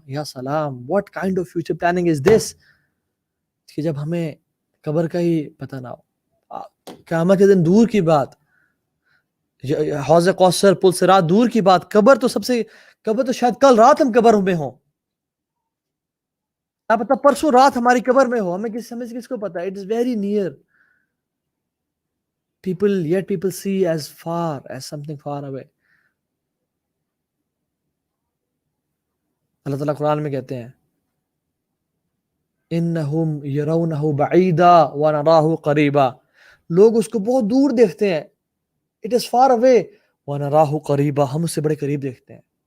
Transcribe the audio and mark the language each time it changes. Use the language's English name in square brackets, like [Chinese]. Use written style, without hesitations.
[Urdu] یا سلام، [English] What kind of future planning is this? [Urdu] کہ جب ہمیں قبر کا ہی پتہ نہ ہو. قیامت کے دن دور کی بات، حوض کوثر، پل صراط دور کی بات، قبر تو شاید کل رات ہم قبر میں ہوں، کیا پتہ پرسوں رات ہماری قبر میں ہو، ہمیں کس کو پتا. [English] It is very near. people see as far as something far away. [Urdu] اللہ تعالیٰ قرآن میں کہتے ہیں [Arabic] انہم یرونہ بعیدا ونراہ قریبا، [Urdu] لوگ اس کو بہت دور دیکھتے ہیں، [English] it is far away، [Arabic] ونراہ قریبا، [Urdu] ہم اس سے بڑے قریب دیکھتے ہیں.